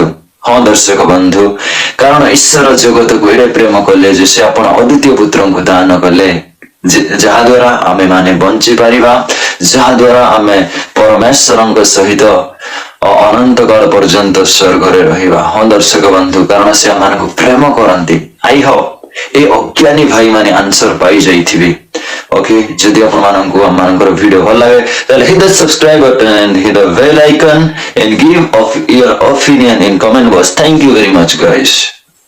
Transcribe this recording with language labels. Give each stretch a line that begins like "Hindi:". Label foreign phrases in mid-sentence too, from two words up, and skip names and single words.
Odia: ହଁ ଦର୍ଶକ ବନ୍ଧୁ, କାରଣ ଈଶ୍ୱର ଜଗତକୁ ଏଡ଼େ ପ୍ରେମ କଲେ ଯେ ସେ ଆପଣ ଅଦ୍ୱିତୀୟ ପୁତ୍ରଙ୍କୁ ଦାନ କଲେ, ଯାହା ଦ୍ୱାରା ଆମେ ମାନେ ବଞ୍ଚି ପାରିବା, ଯାହା ଦ୍ୱାରା ଆମେ ପରମେଶ୍ୱରଙ୍କ ସହିତ ଅନନ୍ତ କାଳ ପର୍ଯ୍ୟନ୍ତ ସ୍ୱର୍ଗରେ ରହିବା। ହଁ ଦର୍ଶକ ବନ୍ଧୁ, କାରଣ ସେ ଆମମାନଙ୍କୁ ପ୍ରେମ କରନ୍ତି।
English: I hope
Odia: ଏ ଅଜ୍ଞାନୀ ଭାଇ ମାନେ ଆନ୍ସର ପାଇ ଯାଇଥିବେ। ଓକେ, ଯଦି ଆପଣମାନଙ୍କୁ ଆମମାନଙ୍କର ଭିଡିଓ ଭଲ ଲାଗେ ତାହେଲେ
English: hit the subscribe button and hit the bell icon and give of your opinion in comment box. Thank you very much guys.